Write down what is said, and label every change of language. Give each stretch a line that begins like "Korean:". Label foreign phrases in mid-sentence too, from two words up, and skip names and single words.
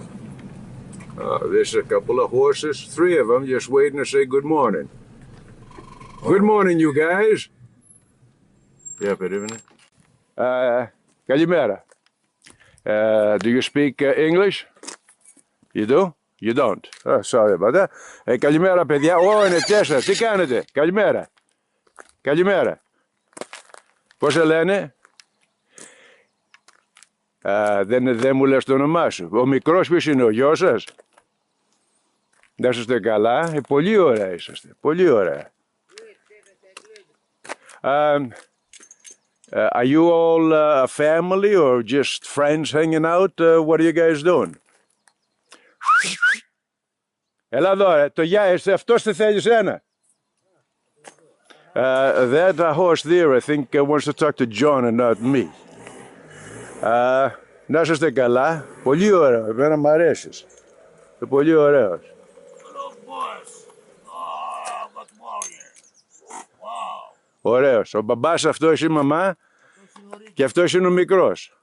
English: There's a couple of horses, 3 of them, just waiting to say good morning. Good morning, you guys. Yeah,
Greek: περίμενε. Καλημέρα.
English: Do you speak English? You do? You don't? Oh, sorry about that.
Greek: Καλημέρα, παιδιά. Είναι 4. Τι κάνετε? Καλημέρα. Καλημέρα. Πώς σε λένε? Δεν μου λες το όνομά σου. Ο μικρός ποιος είναι, ο γιος σας? Να είστε καλά. Πολύ ωραία είσαστε. Πολύ ωραία.
English: Are you all a family or just friends hanging out? What are you guys doing?
Greek: Έλα εδώ, το γεια, αυτός τι θέλει σένα?
English: That horse there, I think, wants to talk to John and not me.
Greek: Να είστε καλά. Πολύ ωραίο, εμένα μ' αρέσεις. Πολύ ωραίος. Ωραίος. Ο μπαμπάς αυτός, η μαμά και αυτός είναι ο μικρός.